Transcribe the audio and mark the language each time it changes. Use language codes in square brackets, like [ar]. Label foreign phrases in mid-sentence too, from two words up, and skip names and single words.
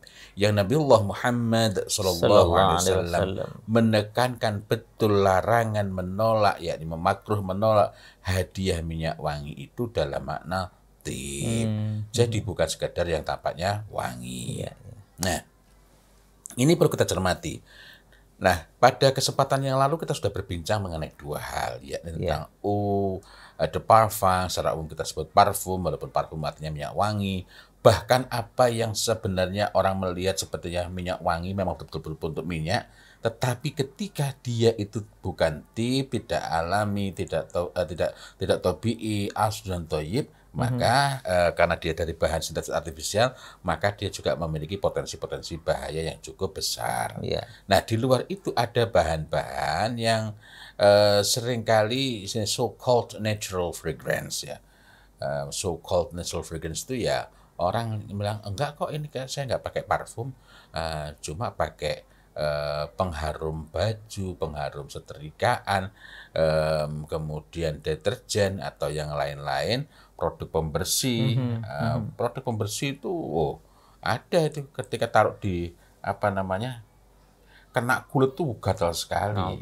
[id] Yang Nabiullah Muhammad SAW menekankan betul larangan menolak, yakni memakruh menolak hadiah minyak wangi itu dalam makna tib. Jadi bukan sekedar yang tampaknya wangi. Nah, ini perlu kita cermati. Nah, pada kesempatan yang lalu kita sudah berbincang mengenai dua hal, yakni tentang [fr] eau de parfum, [id] secara umum kita sebut parfum, walaupun parfum artinya minyak wangi. Bahkan apa yang sebenarnya orang melihat sepertinya minyak wangi memang betul-betul untuk minyak, tetapi ketika dia itu bukan tip, tidak alami, tidak tobi'i, asli dan toyib, maka karena dia dari bahan sintetis artifisial, maka dia juga memiliki potensi-potensi bahaya yang cukup besar. Nah, di luar itu ada bahan-bahan yang seringkali [en] so-called natural fragrance [id] ya. [en] So-called natural fragrance [id] itu ya orang bilang, enggak kok, ini saya nggak pakai parfum, cuma pakai pengharum baju, pengharum setrikaan, kemudian deterjen atau yang lain-lain, produk pembersih. Produk pembersih itu ada itu ketika taruh di kena kulit tuh gatal sekali.